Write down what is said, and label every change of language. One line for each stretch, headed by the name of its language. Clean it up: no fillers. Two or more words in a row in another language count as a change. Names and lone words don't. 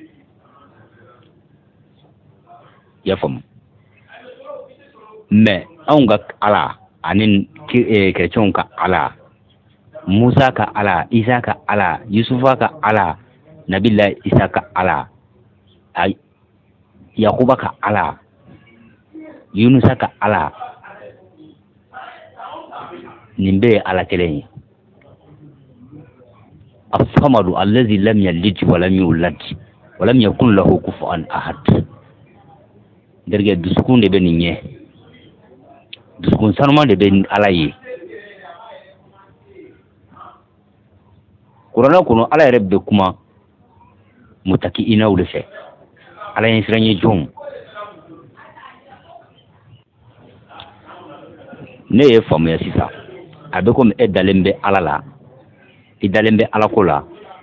Bambara: i y'a faamu mais anw ka ala ani chrétienw ka ala musa ka ala isa ka ala yusufa ka ala nabila isa ka ala yakuba ka ala yunusa ka ala nin bɛɛ ye ala kelen ye
Arabic: الصمد الذي لم يلد ولم يولد ولم يكن له كفوا أحد.
Bambara: Derge dusukun de bɛ nin ɲɛ dusukun sanuman de bɛ ala ye kuranɛ kɔnɔ ala yɛrɛ bɛ kuma mutaki inaw de fɛ ala ye siran ye jɔnw ne ye faamuya sisan a bɛ komi e dalen bɛ ala la i dalen bɛ ala ko la